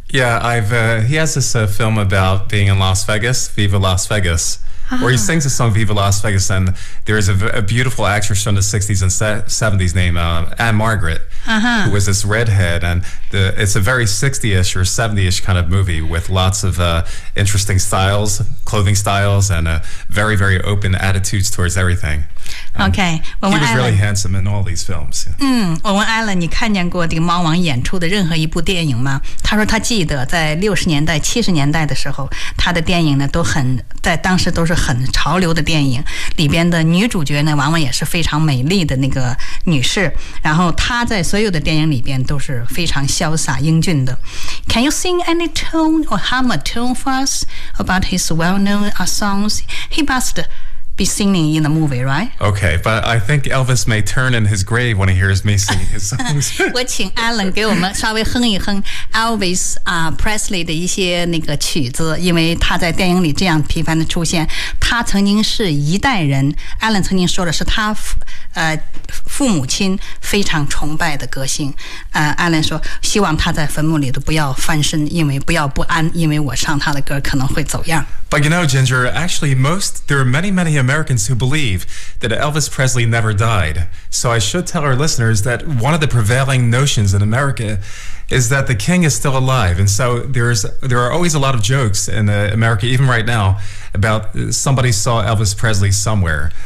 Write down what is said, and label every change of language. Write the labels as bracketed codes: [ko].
[en] Yeah, he has this film about being in Las Vegas, Viva Las Vegas、where he sings the song Viva Las Vegas and there is a beautiful actress from the 60s and 70s named Anne Margaret、who was this redhead and it's a very 60-ish or 70-ish kind of movie with lots of interesting styles, clothing styles, and a very, very open attitudes towards everything. Okay. He was really handsome in all these films. [zh] 我问 Alan, 你看见过这个猫王演出的任何一部电影吗？他说他记得在60年代、70年代的时候，他的电影呢都很，在当时都是很潮流的电影，里边的女主角呢往往也是非常美丽的那个女士，然后他在所有的电影里边都是非常潇洒英俊的 [en] Can you sing any tune or hum a tune for us about his well-known songs? He must be singing in the movie, right? Okay, but I think Elvis may turn in his grave when he hears me sing his songs. [zh] 我请 Alan 给我们稍微哼一哼 Elvis、Presley 的一些那个曲子因为他在电影里这样频繁的出现他曾经是一代人 Alan 曾经说的是他父母亲非常崇拜的歌星艾伦说希望他在坟墓里都不要翻身因为不要不安因为我唱他的歌可能会走样 [en] But you know Ginger actually most there are many many Americans who believe that Elvis Presley never died so I should tell our listeners that one of the prevailing notions in Americais that the king is still alive. And so there are always a lot of jokes in America, even right now, about somebody saw Elvis Presley somewhere.